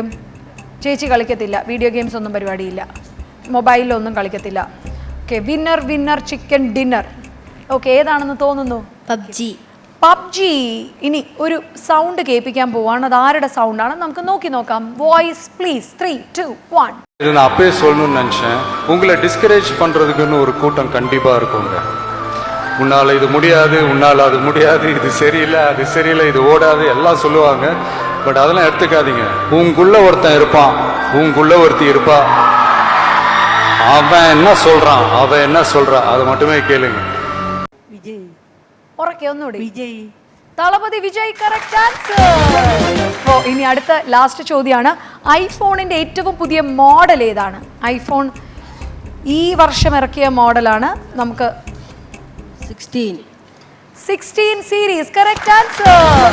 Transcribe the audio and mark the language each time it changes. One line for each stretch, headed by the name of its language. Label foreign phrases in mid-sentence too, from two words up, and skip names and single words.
Malayalam: ചേച്ചി കളിക്കത്തില്ല, വീഡിയോ ഗെയിംസ് ഒന്നും പരിപാടിയില്ല, മൊബൈലിലൊന്നും കളിക്കത്തില്ല. ഓക്കെ,
English: winner winner chicken dinner.
Malayalam: ഓക്കെ, ഏതാണെന്ന് തോന്നുന്നു? പബ്ജി. പബ്ജി. ഇനി ഒരു സൗണ്ട് കേൾപ്പിക്കാൻ പോവാണ്. അത് ആരുടെ സൗണ്ടാണ് നമുക്ക് നോക്കി നോക്കാം.
English: voice please.
Malayalam: 3, 2, 1.
Tamil: இது நான் அப்பயே சொல்லணும்னு நினச்சேன். உங்களை டிஸ்கரேஜ் பண்ணுறதுக்குன்னு ஒரு கூட்டம் கண்டிப்பாக இருக்குங்க. உன்னால் இது முடியாது, உன்னால் அது முடியாது, இது சரியில்லை, அது சரியில்லை, இது ஓடாது எல்லாம் சொல்லுவாங்க. பட் அதெல்லாம் எடுத்துக்காதீங்க. உங்களுக்குள்ள ஒருத்தன் இருப்பான், உங்களுக்குள்ள ஒருத்தி இருப்பா. அவன் என்ன சொல்கிறான், அவன் என்ன சொல்கிறா, அதை மட்டுமே கேளுங்க.
Malayalam: വിജയ്. ഉറക്കെ ഒന്നുകൂടി. വിജയ്. തളപതി വിജയ്
English: correct answer.
Malayalam: ഓ ഇനി അടുത്ത ലാസ്റ്റ് ചോദ്യമാണ്. ഐഫോണിന്റെ ഏറ്റവും പുതിയ മോഡൽ ഏതാണ്? ഐഫോൺ ഈ വർഷം ഇറക്കിയ മോഡലാണ്. നമുക്ക് 16
English: series correct answer.